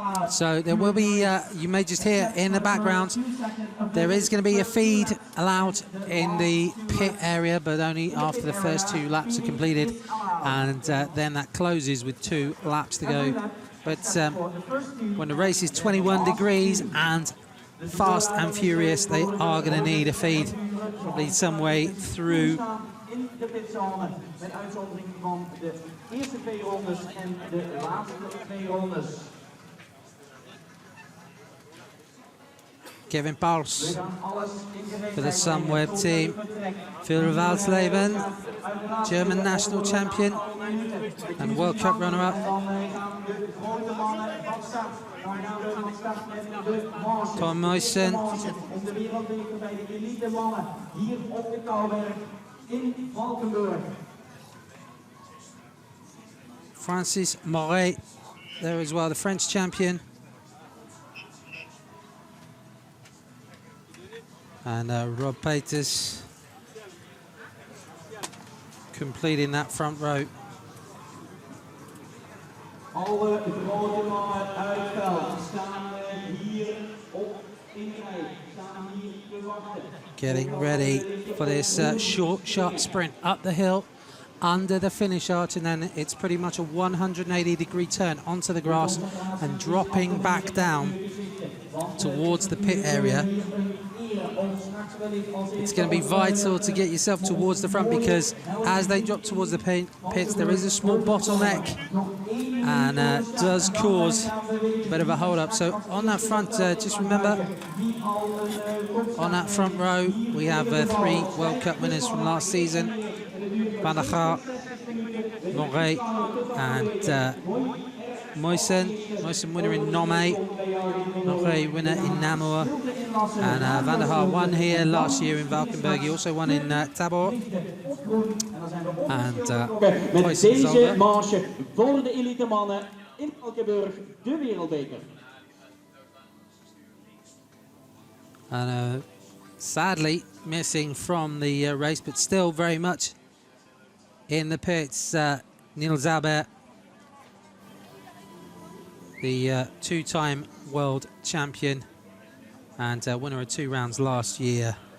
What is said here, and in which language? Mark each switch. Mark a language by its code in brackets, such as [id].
[en] So there will be, you may just hear in the background, there is going to be a feed allowed in the pit area, but only after the first 2 laps are completed, and then that closes with 2 laps to go. But when the race is 21 degrees and fast and furious, they are going to need a feed probably some way through. [nl] In de pitzone, met uitzondering van de eerste 2 rondes en de laatste 2 rondes. [en] Kevin Pauls for the Sunweb team. Phil Valsleben, German national champion and World Cup runner-up. Tom Muysen. In Valkenburg. Francis Moret there as well, the French champion. And Rob Peters completing that front row. [nl] Alle grote mannen uit het veld staan hier op in de rij. Staan hier te wachten. [en] Getting ready for this short, sharp sprint up the hill under the finish arch, and then it's pretty much a 180-degree turn onto the grass and dropping back down towards the pit area. It's going to be vital to get yourself towards the front, because as they drop towards the pits, there is a small bottleneck and does cause a bit of a hold up. So on that front, just remember, on that front row, we have 3 World Cup winners from last season: Van der Haar, Moret, and Muysen winner in Nome, Moret winner in Namur, and Van der Haar won here last year in Valkenburg. He also won in Tabor. And [nl] met deze marge voor de elite mannen in Valkenburg de wereldbeker. [en] And sadly missing from the race, but still very much in the pits, Niels Albert, the 2-time world champion and winner of 2 rounds last year.